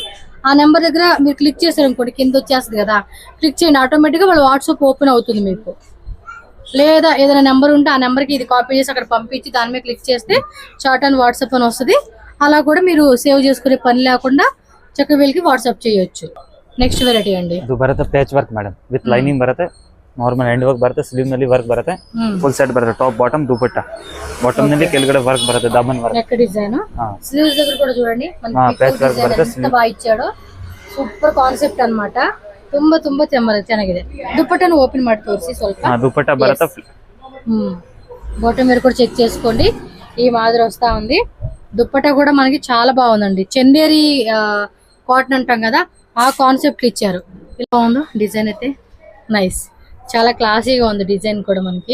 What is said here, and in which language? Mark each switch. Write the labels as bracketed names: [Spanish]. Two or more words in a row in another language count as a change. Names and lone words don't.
[Telugu] ఆ నెంబర్ దగ్గర మీరు క్లిక్ చేశారు అనుకోండి, కింద వచ్చేస్తుంది కదా, క్లిక్ చేయండి, ఆటోమేటిక్ గా వాళ్ళ వాట్సాప్ ఓపెన్ అవుతుంది మీకు. లేదా ఏదైనా నెంబర్ ఉంటే ఆ నెంబర్కి ఇది కాపీ చేసి అక్కడ పంపించి దాని మీద క్లిక్ చేస్తే [English] chat and WhatsApp [Telugu] అని వస్తుంది. అలా కూడా మీరు సేవ్ చేసుకునే పని లేకుండా చక్కగా వీళ్ళకి వాట్సాప్ చేయొచ్చు. [English] next variety [Telugu] అండి, [Kannada] ಇದು ಬರುತ್ತೆ [English] patch work madam, with lining [Kannada] ಬರುತ್ತೆ, [English] normal hand work [Kannada] ಬರುತ್ತೆ, ಸ್ಲೀವ್ ನಲ್ಲಿ ವರ್ಕ್ ಬರುತ್ತೆ, [English] full set [Kannada] ಬರುತ್ತೆ, [English] top bottom [Kannada] ದುಪಟ್ಟಾ. ಬಾಟಮ್ ನಲ್ಲಿ ಕೆಳಗಡೆ ವರ್ಕ್ ಬರುತ್ತೆ, ದಮನ್ ವರ್ಕ್. [English] neck design sleeves [Telugu] దగ్గర కూడా చూడండి [English] patch work [Kannada] ಬರುತ್ತೆ, [Telugu] ఎంత బాగా ఇచ్చాడో. [English] super concept [Telugu] అన్నమాట, [Kannada] ತುಂಬಾ ತುಂಬಾ ಚೆನ್ನಾಗಿದೆ. దుపట్టాను ఓపెన్ ಮಾಡಿ ತೋರಿಸಿ ಸ್ವಲ್ಪ. దుపట్టా బರುತ್ತೆ, [Telugu] బాటమ్ మీరు కూడా చెక్ చేసుకోండి, ఈ మాదిరి వస్తా ఉంది. దుపట్టా కూడా మనకి చాలా బాగుందండి, చందేరి కాటన్ అంటాం కదా, ఆ కాన్సెప్ట్ ఇచ్చారు. ఇలా ఉందో డిజైన్ అయితే నైస్, చాలా క్లాసీగా ఉంది డిజైన్ కూడా మనకి.